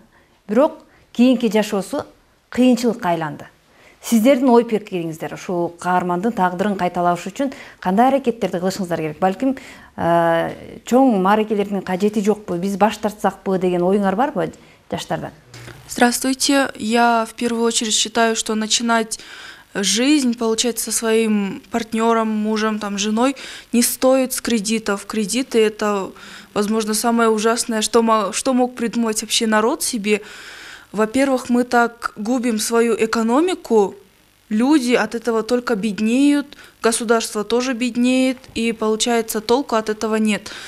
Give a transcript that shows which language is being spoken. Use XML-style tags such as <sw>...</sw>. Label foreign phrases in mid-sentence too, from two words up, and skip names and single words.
<ky>Бирок кийинки жашоосу кыйынчылыкка айланды. Сиздердин ой пикириңиздер ушул каармандын тагдырын кайталаш үчүн кандай аракеттерди кылышыңыздар керек? Балким чоң мааракелердин кажети жокпу, биз баш тартсакпы деген оюңар барбы жаштардан?</ky> <ru>Здравствуйте. Я в первую очередь считаю, что начинать жизнь, получать со своим партнером, мужем, там, женой не стоит с кредитов. Кредиты — это, возможно, самое ужасное, что мог придумать вообще народ себе. Во-первых, мы так губим свою экономику, люди от этого только беднеют, государство тоже беднеет, и получается толку от этого нет.</ru>